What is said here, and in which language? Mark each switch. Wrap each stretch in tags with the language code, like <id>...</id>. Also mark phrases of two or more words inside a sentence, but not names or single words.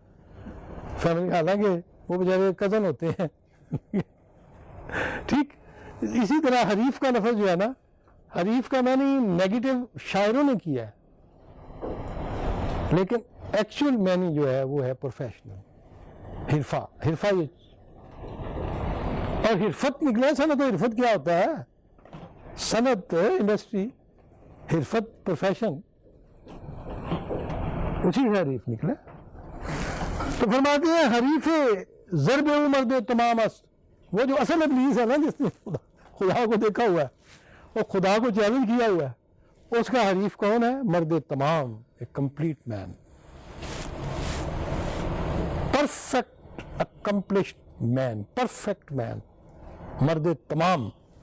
<ur>فیملی، حالانکہ وہ بیچارے کزن ہوتے ہیں ٹھیک، اسی طرح حریف کا لفظ جو ہے نا، حریف کا معنی نیگیٹو شاعروں نے کیا ہے، لیکن ایکچوئل معنی جو ہے وہ ہے پروفیشنل، حرفہ یہ، اور حرفت نکلا صنعت، حرفت کیا ہوتا ہے؟ صنعت انڈسٹری، حرفت پروفیشن، اسی سے حریف نکلا. تو فرماتے ہیں</ur> <fa>حریف ضرب مرد تمام است،</fa> <ur>وہ جو اصل ابلیس ہے نا، جس نے خدا کو دیکھا ہوا ہے اور خدا کو چیلنج کیا ہوا ہے، اس کا حریف کون ہے؟</ur> <fa>مرد تمام،</fa> <en>a complete man, perfect accomplished man, perfect man,</en> <fa>مرد تمام.</fa>